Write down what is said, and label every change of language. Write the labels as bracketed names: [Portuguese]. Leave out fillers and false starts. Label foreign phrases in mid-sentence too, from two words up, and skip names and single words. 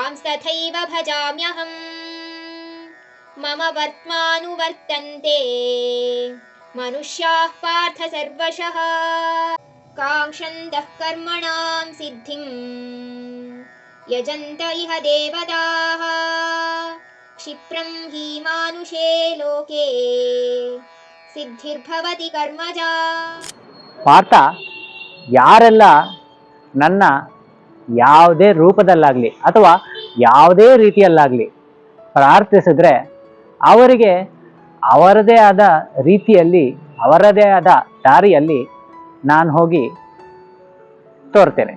[Sanskrit] ತಥೈವ ಭಜಾಮ್ಯಹಂ ಮಮ ವರ್ತ್ಮಾನುವರ್ತಂತೆ ಮನುಷ್ಯಾಃ ಪಾರ್ಥ ಸರ್ವಶಃ ಕಾಂಕ್ಷन्तಃ ಕರ್ಮಣಾಂ ಸಿದ್ಧಿಂ ಯಜಂತ ಇಹ ದೇವತಾಃ ಕ್ಷಿಪ್ರಂ ಹಿ ಮಾನುಷೇ ಲೋಕೆ ಸಿದ್ಧಿರ್ಭವತಿ ಕರ್ಮಜಾ. [Kannada] ಪಾರ್ಥ, ಯಾರೆಲ್ಲ ನನ್ನ ಯಾವುದೇ ರೂಪದಲ್ಲಾಗಲಿ ಅಥವಾ ಯಾವುದೇ ರೀತಿಯಲ್ಲಾಗಲಿ ಪ್ರಾರ್ಥಿಸಿದ್ರೆ ಅವರಿಗೆ ಅವರದೇ ಆದ ರೀತಿಯಲ್ಲಿ ಅವರದೇ ಆದ ದಾರಿಯಲ್ಲಿ ನಾನು ಹೋಗಿ ತೋರ್ತೇನೆ.